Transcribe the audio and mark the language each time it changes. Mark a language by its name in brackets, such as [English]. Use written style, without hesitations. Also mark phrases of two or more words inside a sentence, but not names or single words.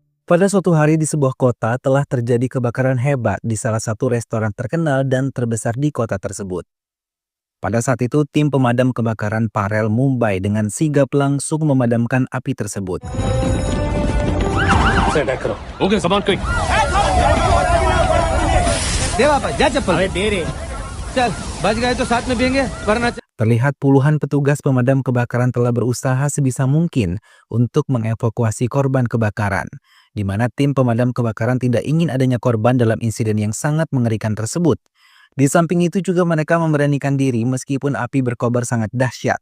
[Indonesian] Pada suatu hari di sebuah kota telah terjadi kebakaran hebat di salah satu restoran terkenal dan terbesar di kota tersebut. Pada saat itu, tim pemadam kebakaran Parel Mumbai dengan sigap langsung memadamkan api tersebut. [Hindi] ओके सामान क्विक देवा apa? जा चप्पल अरे दे रे चल बच गए तो साथ में पियेंगे वरना [Indonesian] Terlihat puluhan petugas pemadam kebakaran telah berusaha sebisa mungkin untuk mengevakuasi korban kebakaran, di mana tim pemadam kebakaran tidak ingin adanya korban dalam insiden yang sangat mengerikan tersebut. Di samping itu juga mereka memberanikan diri meskipun api berkobar sangat dahsyat.